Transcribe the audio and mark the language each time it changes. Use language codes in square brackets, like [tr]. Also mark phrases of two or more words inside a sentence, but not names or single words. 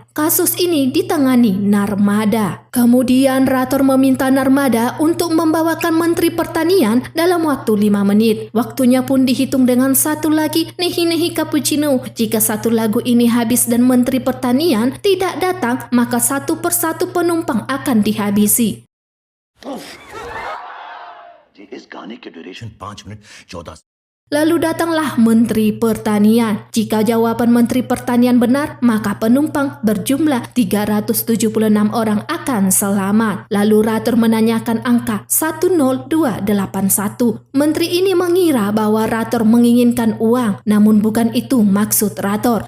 [id] Kasus ini ditangani Narmada. Kemudian Rator meminta Narmada untuk membawakan Menteri Pertanian dalam waktu 5 menit. Waktunya pun dihitung dengan satu lagi nehi-nehi cappuccino. Jika satu lagu ini habis dan Menteri Pertanian tidak datang, maka satu persatu penumpang akan dihabisi. [hi] इस गाने की ड्यूरेशन 5 मिनट 14 [id] Lalu datanglah Menteri Pertanian. Jika jawaban Menteri Pertanian benar, maka penumpang berjumlah 376 orang akan selamat. Lalu Rator menanyakan angka 10281. Menteri ini mengira bahwa Rator menginginkan uang, namun bukan itu maksud Rator.